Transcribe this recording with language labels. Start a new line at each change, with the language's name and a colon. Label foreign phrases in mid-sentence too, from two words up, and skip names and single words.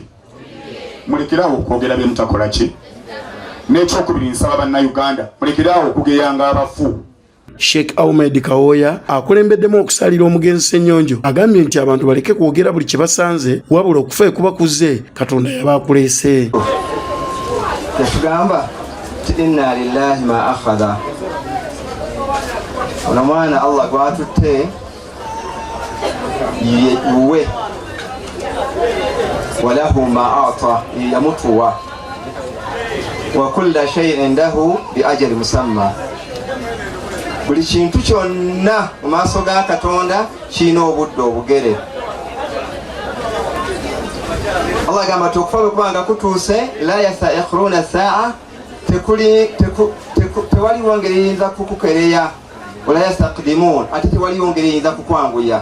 Ganda: Mulekerawo okwogera bye mutakola ki? N'ekyokubiri nsaba bannayuganda mulekerawo okugeyanga abafu. Sheikh Ahmed Kawoya akulembeddemu okusalira omugenzi Ssenyonjo agambye nti abantu baleke kwogera buli kye basanze wabula okufa ekubakuze Katonda yabaakuleese. Tugamba
Arabic: إن لله ما أخذ
Ganda: ono mwana Allah gwatutte yuwe
Arabic: وله ما أعطى
Ganda: yamutuwa
Arabic: وكل شيء عنده بأجل مسمى.
Ganda: Buli kintu kyonna mu maaso ga Katonda kirina obudde obugere. Allah agamba tukufa bwe kubanga kutuuse
Arabic: لا يستأخرون ساعة
Ganda: tewaliwo ngeri eyinza kukukereya
Arabic: ولا يستقدمون
Ganda: ate tewaliwo ngeri eyinza kukwanguya.